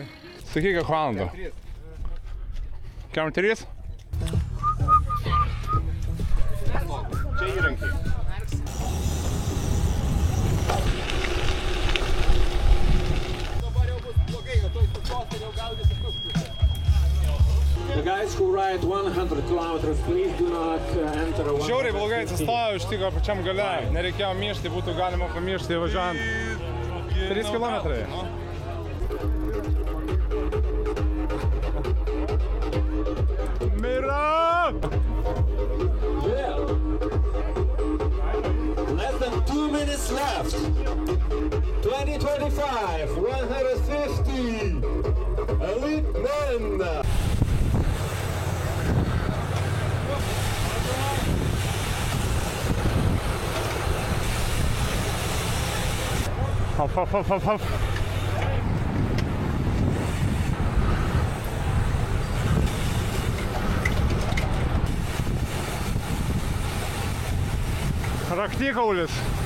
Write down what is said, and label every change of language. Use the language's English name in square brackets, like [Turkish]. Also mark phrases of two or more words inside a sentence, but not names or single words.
[Lithuanian] Sakyk, kiek valandų? Kem 3? Čia įrankiai. Dabar jau bus blogai, kad tu įsukos ir jau gaudysi puskusę. [English] The guys who ride 100 kilometers, please do not enter a 100. [Lithuanian] Žiauriai blogai atsistojo, ištiko pačiam gale. Nereikėjo myšti, būtų galima pamyšti važiuojant. 3 kilometrai. Mira! [English] Yeah. Less than 2 minutes left. 2025, 150. Elite men. Hop. [Lithuanian] Raktikaulis.